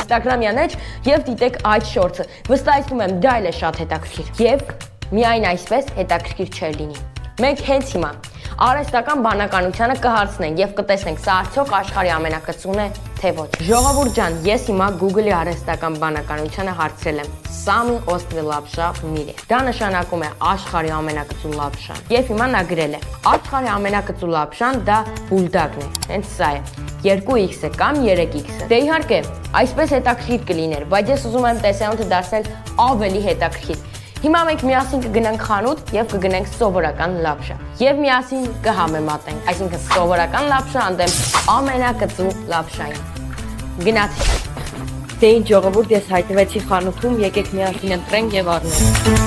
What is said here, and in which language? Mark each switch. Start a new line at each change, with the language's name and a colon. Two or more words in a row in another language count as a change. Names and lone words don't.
Armenian: Instagram-յան էջ եւ դիտեք այդ շորթը։ Վստահեցնում եմ, դա էլ է շատ հետաքրքիր։ Եվ միայն այսպես հետաքրքիր չէր լինի։ Մենք հենց հիմա արհեստական բանականությանը կհարցնենք եւ կտեսնենք սա արդյոք աշխարհի ամենակծուն է, թե ոչ։ Ժողովուրդ ջան, ես հիմա Google-ի արհեստական բանականությանը հարցրել եմ
Russian: Самый острый лапша в мире։
Armenian: Դա նշանակում է աշխարհի ամենակծու լապշան։ Եվ հիմա նա գրել է. աշխարհի ամենակծու լապշան դա բուլդակն է։ Հենց սա է։ 2x-ը կամ 3x-ը։ Դե իհարկե, այսպես հետաքրքիր կլիներ, բայց ես ուզում եմ տեսանյութը դարձնել ավելի հետաքրքիր։ Հիմա մենք միասին կգնանք խանութ եւ կգնենք սովորական լապշա։ Եվ միասին կհամեմատենք, այսինքն սովորական լապշա անդեմ ամենակծու լապշային։ Գնացինք։ Դե ինչ ժողովուրդ, ես հայտնվեցի խանութում, եկեք միասին ընտրենք եւ առնենք։